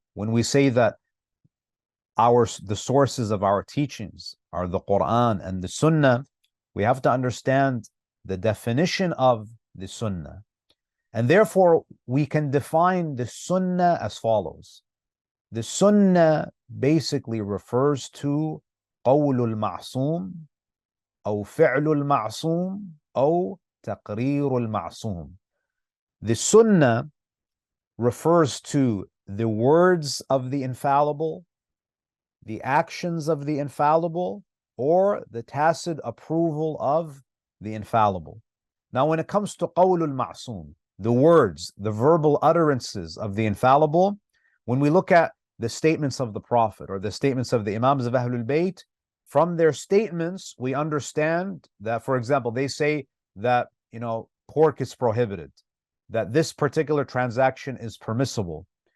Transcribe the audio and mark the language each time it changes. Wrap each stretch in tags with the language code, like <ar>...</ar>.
<en>When we say that the sources of our teachings are the Quran and the Sunnah, we have to understand the definition of the Sunnah. And therefore, we can define the Sunnah as follows. The Sunnah basically refers to</en> <ar>قول المعصوم أو فعل المعصوم أو تقرير المعصوم.</ar> <en>The Sunnah refers to the words of the infallible the actions of the infallible, or the tacit approval of the infallible. Now, when it comes to qawlul ma'soom, the words, the verbal utterances of the infallible, when we look at the statements of the Prophet or the statements of the Imams of Ahlul Bayt, from their statements, we understand that, for example, they say that, pork is prohibited, that this particular transaction is permissible.</en>